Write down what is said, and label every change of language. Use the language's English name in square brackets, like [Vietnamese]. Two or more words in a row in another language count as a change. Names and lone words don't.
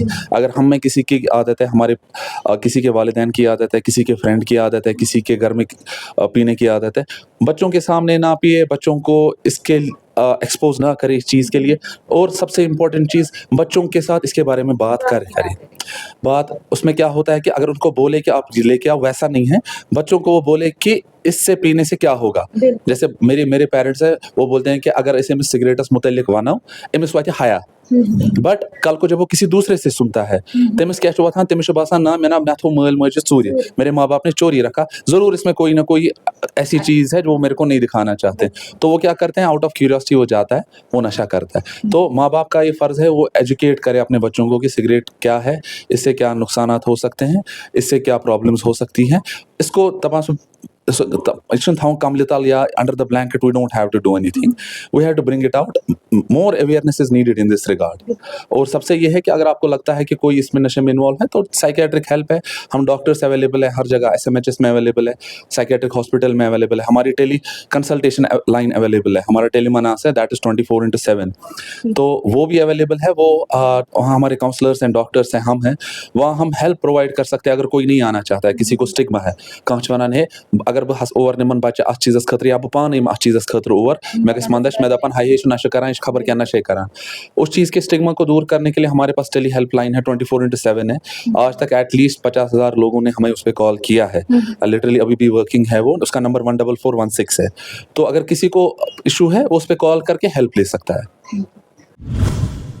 [Urdu] اگر ہم میں کسی کی عادت ہے, ہمارے کسی کے والدین کی عادت ہے, کسی کے فرینڈ کی عادت ہے, کسی کے گھر میں پینے کی عادت ہے, بچوں کے سامنے نہ پیے, بچوں کو اس کے ایکسپوز نہ کرے اس چیز کے لیے. اور سب سے امپورٹنٹ چیز, بچوں کے ساتھ اس کے بارے میں بات کریں. بات اس میں کیا ہوتا ہے کہ اگر ان کو بولے کہ آپ لے کے آؤ, ویسا نہیں ہے, بچوں کو وہ بولے کہ اس سے پینے سے کیا ہوگا. جیسے میرے پیرنٹس ہیں, وہ بولتے ہیں کہ اگر اسے میں سگریٹس متعلق [Kashmiri] وانو امس واتہ حیا, [Urdu] بٹ کل کو جب وہ کسی دوسرے سے سنتا ہے, [Kashmiri] تمس کیا واتان, تمس باسان نہ مے تھو مل ماجد ژوٗرِ, [Urdu] میرے ماں باپ نے چوری رکھا, ضرور اس میں کوئی نہ کوئی ایسی چیز ہے جو وہ میرے کو نہیں دکھانا چاہتے. تو وہ کیا کرتے ہیں, [English] out of curiosity [Urdu] وہ جاتا ہے, وہ نشہ کرتا ہے. تو ماں باپ کا یہ فرض ہے وہ ایجوکیٹ کرے اپنے بچوں کو کہ سگریٹ کیا ہے, اس سے کیا نقصانات ہو سکتے ہیں, اس سے کیا پرابلمس ہو سکتی ہیں. اس کو [Kashmiri] تمام کملہِ تل یا [English] under the blanket we don't have to do anything, we have to bring it out. more awareness is needed in this regard. [Urdu] اور سب سے یہ ہے کہ اگر آپ کو لگتا ہے کہ کوئی اس میں نشے میں انوالو ہے تو [English] psychiatric help [Urdu] ہے, ہم ڈاکٹرس اویلیبل ہے ہر جگہ, SMHS میں اویلیبل ہے, [English] psychiatric hospital [Urdu] میں اویلیبل ہے, ہماری [English] tele consultation line [Urdu] اویلیبل ہے, ہمارا ٹیلی مناس ہے, [English] that is [Urdu] 24/7. تو وہ بھی اویلیبل ہے, وہ وہاں ہمارے کاؤنسلرس ہیں, ڈاکٹرس ہیں, ہم ہیں, وہاں ہم [English] help provide [Urdu] کر سکتے ہیں. اگر کوئی نہیں آنا چاہتا ہے, کسی کو اسٹگما ہے, [Kashmiri] کانچ ونان ہے اگر بہ اور نمن بچہ ات چیزس خاطر یا بہ پانے ات چیزس خاطر اور مے گژھِ مندش مے دپن ہائی یہ نشہ کران, یہ خبر کیا نشے کران. [Urdu] اس چیز کے اسٹگما کو دور کرنے کے لیے ہمارے پاس [English] tele help line [Urdu] ہے, 24/7 ہے. آج تک [English] at least [Urdu] 50,000 لوگوں نے ہمیں اس پہ کال کیا ہے, لٹرلی ابھی بھی ورکنگ ہے وہ, اس کا نمبر 14416 ہے. تو اگر کسی کو ایشو ہے وہ اس پہ کال کر کے ہیلپ لے سکتا ہے.